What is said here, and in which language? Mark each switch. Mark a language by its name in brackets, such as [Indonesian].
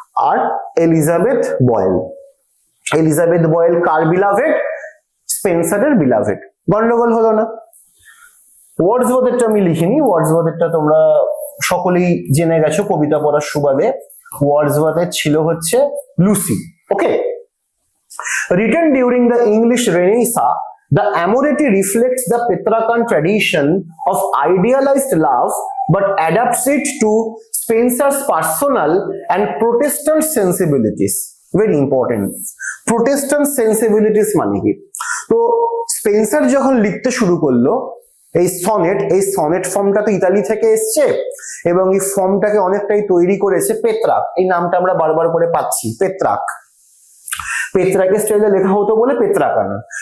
[Bangla] আর Elizabeth boil. Elizabeth boil কার beloved? স্পেন্সারের beloved. গন্ডগোল হলো না? ওয়ার্ডসওয়ার্থেরটা আমি লিখিনি, ওয়ার্ডসওয়ার্থেরটা তোমরা সকলেই জেনে গেছো কবিতা পড়ার সুবাদে। ওয়ার্ডসওয়ার্থের ছিল হচ্ছে Lucy. [English] Okay, written during the English Renaissance, the Amoretti reflects the Petrarchan tradition of idealized love but adapts it to Spenser's personal and Protestant sensibilities. Very important. [Bangla] Protestant sensibilities মানে কি? তো স্পেন্সার যখন লিখতে শুরু করলো এই সনেট ফর্মটা তো ইতালি থেকে এসছে এবং এই ফর্মটাকে অনেকটাই তৈরি করেছে পেত্রাক। এই নামটা আমরা বারবার করে পাচ্ছি, পেত্রাকের স্টাইলে লেখা হতো বলে পেত্রাকানা।